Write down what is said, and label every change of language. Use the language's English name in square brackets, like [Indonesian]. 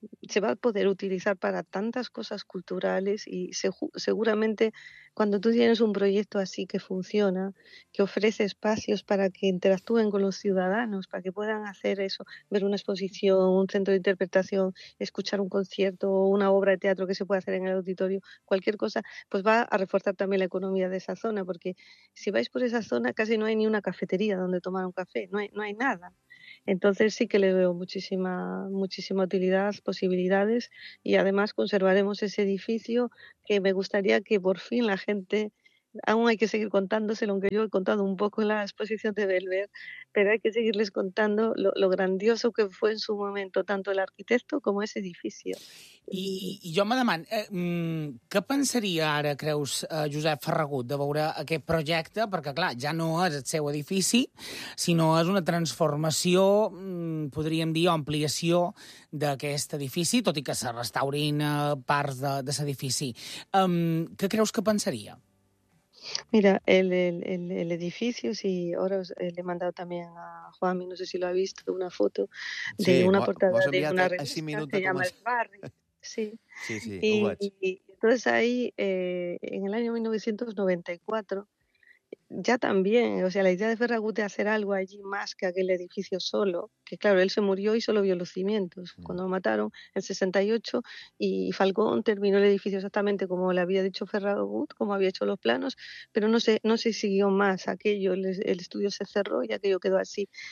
[Catalan] Se va a poder utilitzar per a tantes coses culturals i segurament quan tu tens un projecte així que funciona, [Spanish] que ofrece [Catalan] espacis per a que interactuen amb els ciutadans, per a que puguin fer això, veure una exposició, un centre d'interpretació, [Spanish] escuchar [Catalan] un concert o una obra de teatre que se pot fer en l'auditori, qualsevol cosa, [Spanish] pues va a [Catalan] reforçar també l'economia d'aquesta zona, perquè si vais per aquesta zona, quasi no hi ha ni una cafeteria on tomar un cafè, no hi ha [Spanish] nada. Entonces sí que le veo muchísima utilidad, posibilidades, y además conservaremos ese edificio que me gustaría que por fin la gente, aún hay que seguir contándoselo, aunque yo he contado un poco en la exposición de Belver, pero hay que seguirles contando lo grandioso que fue en su momento tanto el arquitecto como ese edificio. [Catalan] I jo me demano, què pensaria ara, creus, Josep Ferragut, de veure aquest projecte? Perquè, clar, ja no és el seu edifici, sinó és una transformació, podríem dir, ampliació d'aquest edifici, tot i que se restaurin parts de l'edifici. Què creus que pensaria? [Spanish] Mira, el edificio, sí, ahora os le he mandado también a Juan, no sé si lo ha visto, una foto de sí, una portada de una revista que se llama El Barrio. Sí, y entonces ahí en el año 1994 ya también, o sea, la idea de Ferragut de hacer algo allí más que aquel edificio solo, que claro, él se murió y solo vio los cimientos cuando lo mataron en 68 y Falcón terminó el edificio exactamente como le había dicho Ferragut, como había hecho los planos, pero no se siguió más aquello, el estudio se cerró y aquello quedó así.